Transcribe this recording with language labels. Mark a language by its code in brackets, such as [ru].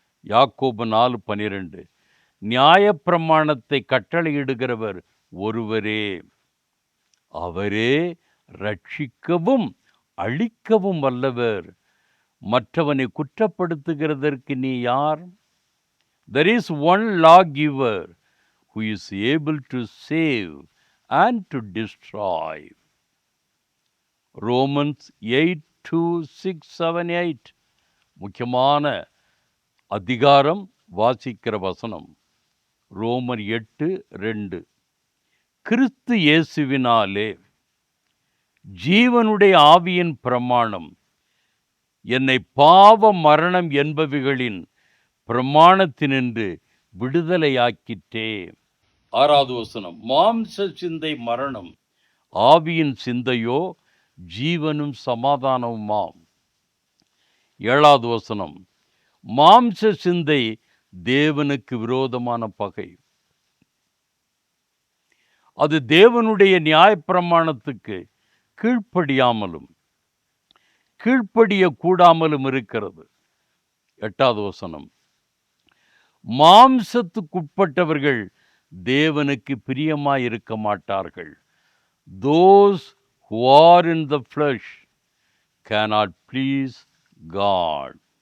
[ta] யாக்கோபு 4:12. நியாயப்பிரமாணத்தை கட்டளையிடுகிறவர் ஒருவரே, அவரே ரட்சிக்கவும் அழிக்கவும் வல்லவர். மற்றவனை குற்றப்படுத்துகிறதற்கு நீ யார்? [en] There is one lawgiver who is able to save and to destroy. [ta] Romans 8:2-6-7-8 முக்கியமான அதிகாரம் வாசிக்கிற வசனம். ரோமர் 8:2. கிறிஸ்து இயேசுவினாலே ஜீவனுடைய ஆவியின் பிரமாணம் என்னை பாவ மரணம் என்பவைகளின் பிரமாணத்தினின்று விடுதலையாக்கிற்றே. 6வது வசனம். மாம்ச சிந்தை மரணம், ஆவியின் சிந்தையோ ஜீவனும் சமாதானமுமாம். 7வது வசனம். மாம்ச சிந்தை தேவனுக்கு விரோதமான பகை, அது தேவனுடைய நியாயப்பிரமாணத்துக்கு கீழ்ப்படியாமலும் கீழ்ப்படிய கூடாமலும் இருக்கிறது. 8வது வசனம். மாம்சத்துக்குட்பட்டவர்கள் தேவனுக்கு பிரியமாயிருக்க மாட்டார்கள். [en] Those who are in the flesh cannot please God.